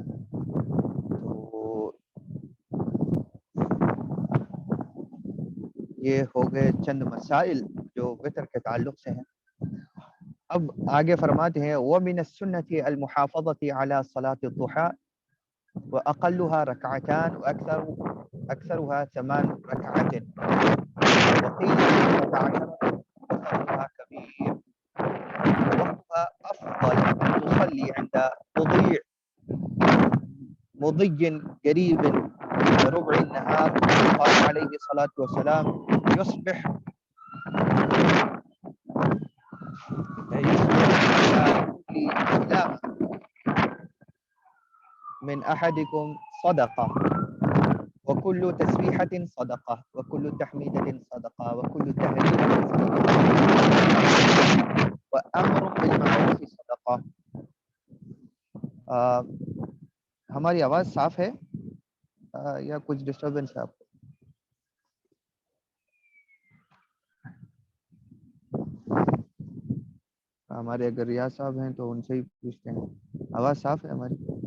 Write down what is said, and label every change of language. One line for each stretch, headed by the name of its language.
Urdu: تو یہ ہو گئے چند مسائل جو وطر کے تعلق سے ہیں. اب آگے فرماتے ہیں
Arabic: وَمِنَ السُّنَّةِ الْمُحَافَظَةِ عَلَى صَلَاةِ الضُّحَى وَأَقَلُّهَا رَكْعَتَانِ وَأَكْثَرُهَا 8 رَكْعَةٍ وقيل 12 وأقلها كبير ووقتها أفضل أن تصلي عند مضي قريب ربع النهار. قال عليه الصلاة والسلام يصبح على كل سلامة من أحدكم صدقة وكل تسبيحة صدقة وكل تحميدة صدقة وكل تهليل صدقة وأمر بالمعروف صدقة.
Urdu: ہماری آواز صاف ہے یا کچھ ڈسٹربنس ہے آپ کو؟ ہمارے اگر ریاض صاحب ہیں تو ان سے ہی پوچھتے ہیں. آواز صاف ہے ہماری؟